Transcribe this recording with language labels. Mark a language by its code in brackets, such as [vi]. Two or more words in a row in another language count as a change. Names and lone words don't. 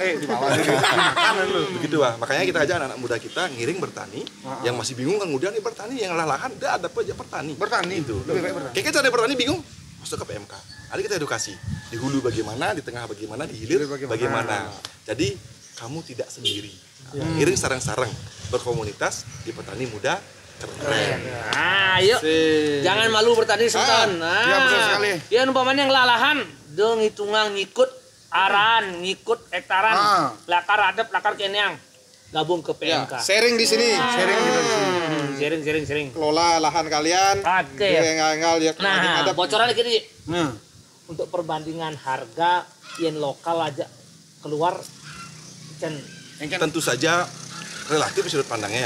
[id] Begitu, Pak. Makanya kita ajak anak-anak muda kita ngiring bertani. Yang masih bingung kemudian nih bertani yang lahan, dia ada aja bertani. Itu. Kayak kita ada bertani bingung, masuk ke PMK. Ada kita edukasi di hulu bagaimana, di tengah bagaimana, di hilir bagaimana. Jadi kamu tidak sendiri. Ngiring sarang-sarang berkomunitas di petani muda keren. Ayo. Jangan malu bertani Sultan. Iya betul sekali. [ban] Ya umpamanya yang lalahan, dong hitungan ngikut aran, ngikut hektaran, lakar adep, lakar kenyang. [id] Gabung ke PMK. Sharing di sini. Sharing. Kelola lahan kalian. Oke. Nah, bocoran dikit nih. Untuk perbandingan harga yen lokal aja keluar tentu saja relatif sudut pandangnya ya.